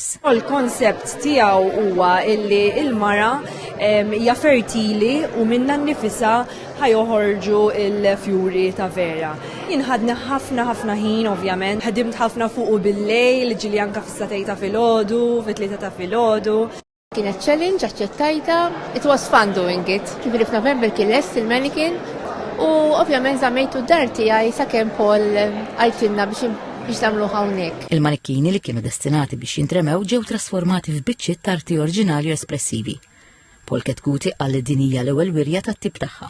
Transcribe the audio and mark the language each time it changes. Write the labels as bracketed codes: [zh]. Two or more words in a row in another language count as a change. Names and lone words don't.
[mt] Il-konsept tiegħu huwa illi l-mara hija fertili u minnha nnifisha ħajoħorġu l-fjuri ta' vera. Jien ħadna ħafna ħin ovvjament, ħadimt ħafna fuq bil-lejl, ġili anke fis-satej ta' filgħodu, fit-tlieta ta' filgħodu. Kienet challenge, aċċettajta, [en] it was fun doing it. [mt] Ġifieri f'November kien lest il-manikin u ovvjament żammejtu d-dar tiegħi sakemm Paul għajtilna biex tagħmlu hawnhekk. Il-manikkini li kienu destinati biex jintremew ġew trasformati f'biċċiet ta' arti oriġinali u espressivi. Paul Ketkuti qal li din hija l-ewwel wirja tat-tip tagħha.